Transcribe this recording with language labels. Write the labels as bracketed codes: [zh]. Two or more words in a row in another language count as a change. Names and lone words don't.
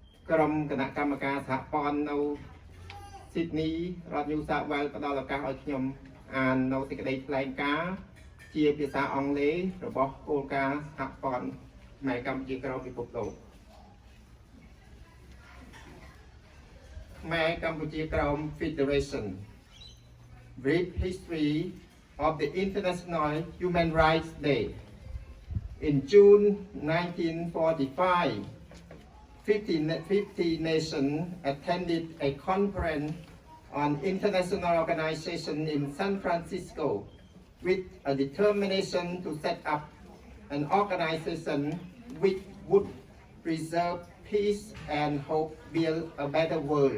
[km] ក្រុមគណៈកម្មការសហព័ន្ធនៅស៊ីដនីរដ្ឋ New South Wales ផ្ដល់ឱកាសឲ្យខ្ញុំអាននៅសេចក្តីថ្លែងការណ៍ជាភាសាអង់គ្លេសរបស់គោលការណ៍សហព័ន្ធខ្មែរកម្ពុជាក្រោមពិភពលោកខ្មែរកម្ពុជាក្រោម [en] Federation Brief History of the International Human Rights Day. In June 1945, 50 nations attended a conference on international organization in San Francisco with a determination to set up an organization which would preserve peace and hope build a better world.